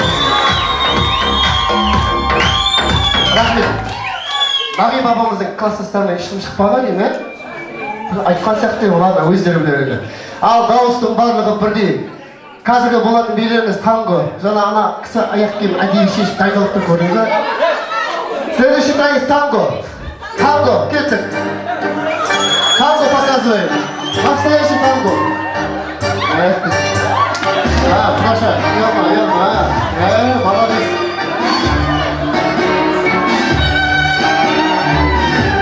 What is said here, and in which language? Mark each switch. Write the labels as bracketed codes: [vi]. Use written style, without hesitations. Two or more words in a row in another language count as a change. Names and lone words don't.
[kk] Рахмет. Бағи бабамыздың класстастарына ешкім шықпаған деймін, айтқан сияқты олар өздері біледі. Ал дауыстың барлығы бірдей. Қазіргі болатын билеріміз танго. Жаңа ана кісі аяқ киім әдейі шешіп дайындалып тұр, көрдіңіз. [ru] Следующий танец танго. Танго, кеттік. Танго показываем. Настоящий танго. Проша, молодец.